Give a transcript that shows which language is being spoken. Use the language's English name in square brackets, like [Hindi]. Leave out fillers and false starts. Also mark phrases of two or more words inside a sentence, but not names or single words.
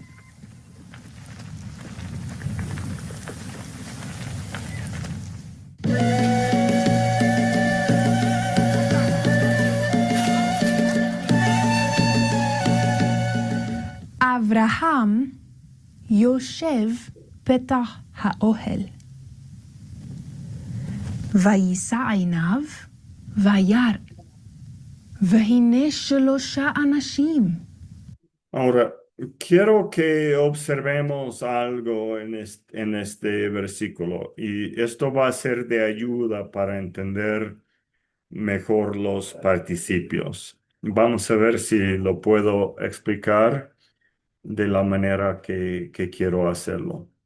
[Hebrew] אברהם יושב פתח האוהל. ויישא עיניו וירא, והנה 3 אנשים. [Spanish] Ahora, quiero que observemos algo en este versículo y esto va a ser de ayuda para entender mejor los participios. Vamos a ver si lo puedo explicar de la manera que quiero hacerlo.